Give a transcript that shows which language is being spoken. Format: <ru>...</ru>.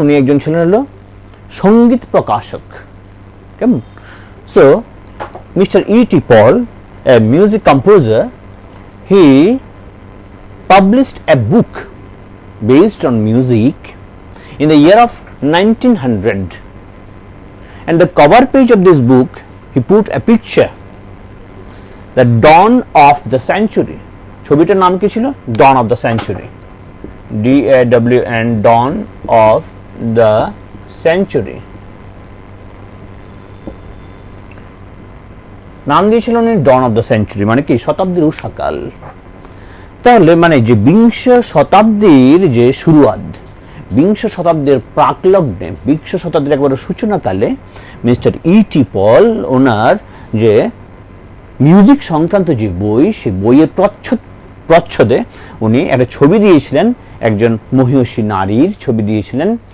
<bn>উনি একজন ছিলেন হলো সঙ্গীত প্রকাশক। কেমন?</bn> <en>So mister E T Paull, a music composer, he published a book based on music in the year of 1900, and the cover page of this book he put a picture, the dawn of the century.</en> <bn>ছবিটার নাম কি ছিল? dawn of the century, DAWN, dawn of the century নাম দিয়েছিল উনি dawn of the century, মানে কি শতাব্দীর উষাকাল। তাহলে মানে যে বিংশ শতাব্দীর যে শুরুয়াত, বিংশ শতাব্দীর প্রাকলগ্নে, বিংশ শতাব্দীর একবারে সূচনাকালে মিস্টার ইটি পল ওনার যে মিউজিক সংক্রান্ত যে বই, সেই বইয়ের প্রচ্ছদে উনি একটা ছবি দিয়েছিলেন, একজন মহিষী নারীর ছবি দিয়েছিলেন।</bn>